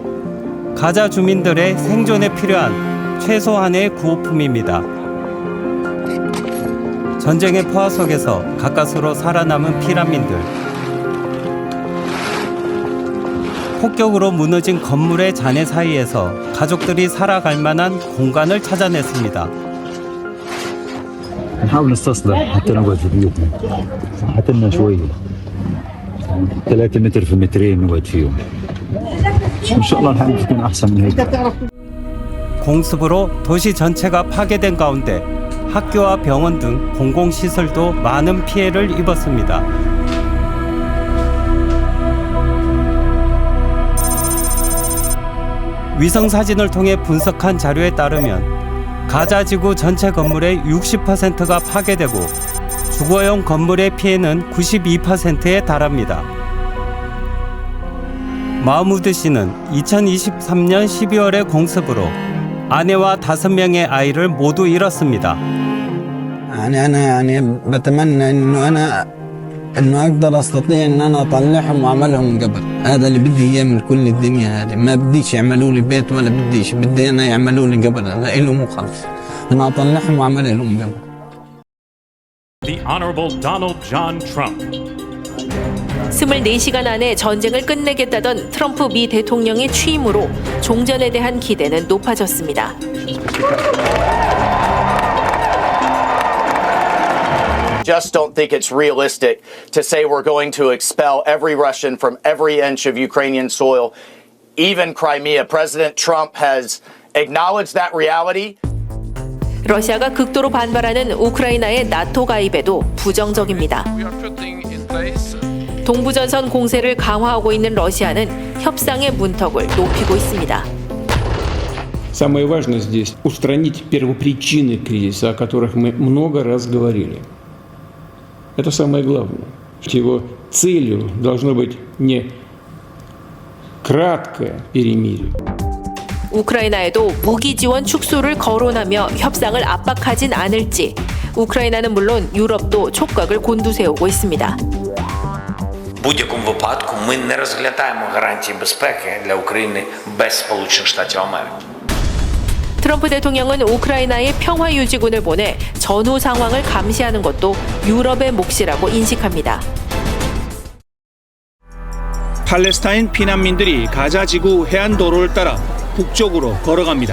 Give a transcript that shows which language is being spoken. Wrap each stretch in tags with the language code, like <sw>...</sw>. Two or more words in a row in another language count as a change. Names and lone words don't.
<ko>가자 주민들의 생존에 필요한 최소한의 구호품입니다. 전쟁의 포화 속에서 가까스로 살아남은 피난민들. 폭격으로 무너진 건물의 잔해 사이에서 가족들이 살아갈 만한 공간을 찾아냈습니다.</ko> <ar>نحاول نستصلح حتى نقعد في بيوتنا حتى لنا شوية 3 متر في مترين نقعد فيهم إن شاء الله الحال تكون أحسن من هيك.</ar> <ko>공습으로 도시 전체가 파괴된 가운데 학교와 병원 등 공공시설도 많은 피해를 입었습니다. 위성사진을 통해 분석한 자료에 따르면 가자지구 전체 건물의 60%가 파괴되고 주거용 건물의 피해는 92%에 달합니다. 마흐무드 씨는 2023년 12월의 공습으로 아내와 5명의 아이를 모두 잃었습니다.</ko> <ar>أنا بتمنى إنه أقدر أستطيع إن أنا أطلعهم وأعملهم قبل. هذا اللي بدي إياه من كل الدنيا هذه. ما بديش يعملوا لي بيت ولا بدي أنا يعملوا لي قبل. أنا إلهم وخلص. أنا أطلعهم وأعمل لهم قبل.</ar> <en>The Honorable Donald John Trump.</en> <ko>24시간 안에 전쟁을 끝내겠다던 트럼프 미 대통령의 취임으로 종전에 대한 기대는 높아졌습니다.</ko> <en>Just don't think it's realistic to say we're going to expel every Russian from every inch of Ukrainian soil, even Crimea. President Trump has acknowledged that reality.</en> <ko>러시아가 극도로 반발하는 우크라이나의 나토 가입에도 부정적입니다. 동부전선 공세를 강화하고 있는 러시아는 협상의 문턱을 높이고 있습니다.</ko> <ru>Самое важное здесь – устранить первопричины кризиса, о которых мы много раз говорили. Это самое главное. Его целью должно быть не краткое перемирие.</ru> <ko>우크라이나에도 무기 지원 축소를 거론하며 협상을 압박하진 않을지 우크라이나는 물론 유럽도 촉각을 곤두세우고 있습니다.</ko> <uk>В будь-якому випадку ми не розглядаємо гарантії безпеки для України без Сполучених Штатів Америки.</uk> <ko>트럼프 대통령은 우크라이나에 평화 유지군을 보내 전후 상황을 감시하는 것도 유럽의 몫이라고 인식합니다. 팔레스타인 피난민들이 가자 지구 해안도로를 따라 북쪽으로 걸어갑니다.</ko>